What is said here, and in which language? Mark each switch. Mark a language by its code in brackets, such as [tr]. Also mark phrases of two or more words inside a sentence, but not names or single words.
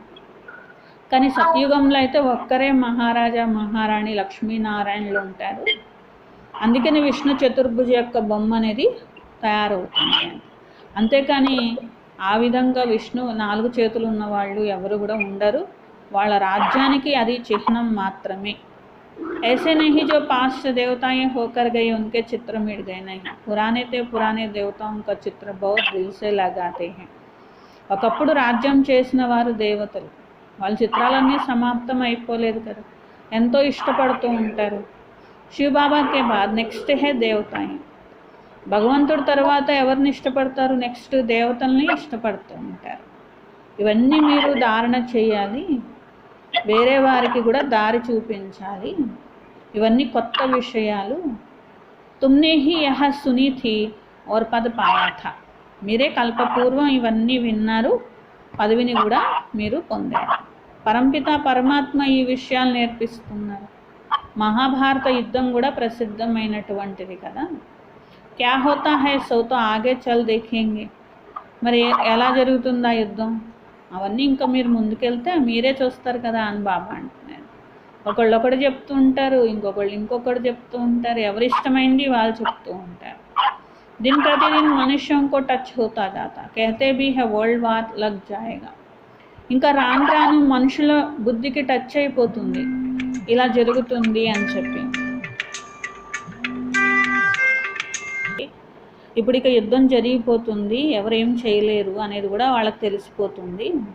[te] కానీ సత్యుగంలో అయితే ఒక్కరే మహారాజా మహారాణి లక్ష్మీనారాయణులు ఉంటారు. అందుకని విష్ణు చతుర్భుజ యొక్క బొమ్మ అనేది తయారవుతుంది. అంతేకాని ఆ విధంగా విష్ణు 4 చేతులు ఉన్నవాళ్ళు ఎవరు కూడా ఉండరు. వాళ్ళ రాజ్యానికి అది చిహ్నం మాత్రమే. [hi] ऐसे नहीं जो 5 देवताएं होकर गए उनके चित्र मिट गए, नहीं, पुराने देवताओं का चित्र बहुत दिल से लगाते हैं. [te] ఒకప్పుడు రాజ్యం చేసిన వారు దేవతలు, వాళ్ళ చిత్రాలన్నీ సమాప్తం అయిపోలేదు కదా, ఎంతో ఇష్టపడుతూ ఉంటారు. [hi] शिवबाबा के बाद नेक्स्ट है देवताएं. [te] భగవంతుడి తర్వాత ఎవరిని ఇష్టపడతారు? నెక్స్ట్ దేవతల్ని ఇష్టపడుతూ ఉంటారు. ఇవన్నీ మీరు ధారణ చేయాలి, వేరే వారికి కూడా దారి చూపించాలి. ఇవన్నీ కొత్త విషయాలు. [hi] तुमने ही यह सुनी थी और पद पाया था. [te] మీరే కల్పపూర్వం ఇవన్నీ విన్నారు, పదవిని కూడా మీరు పొందారు. పరంపిత పరమాత్మ ఈ విషయాలు నేర్పిస్తున్నారు. మహాభారత యుద్ధం కూడా ప్రసిద్ధమైనటువంటిది కదా. [hi] क्या होता है सो तो आगे चल देखेंगे. [te] మరి ఎలా జరుగుతుందా యుద్ధం అవన్నీ ఇంకా మీరు ముందుకెళ్తే మీరే చూస్తారు కదా అని బాబా అంటున్నారు. ఒకళ్ళు చెప్తూ ఉంటారు, ఇంకొకళ్ళు చెప్తూ ఉంటారు, ఎవరి ఇష్టమైంది వాళ్ళు చెప్తూ ఉంటారు. [hi] दिन प्रतिदिन मनुष्यों को टच होता जाता, कहते भी है वर्ल्ड वार लग जाएगा. [te] ఇంకా రాను రాను మనుషుల బుద్ధికి టచ్ అయిపోతుంది ఇలా జరుగుతుంది అని చెప్పి. ఇప్పుడు ఇక యుద్ధం జరిగిపోతుంది, ఎవరేం చేయలేరు అనేది కూడా వాళ్ళకి తెలిసిపోతుంది.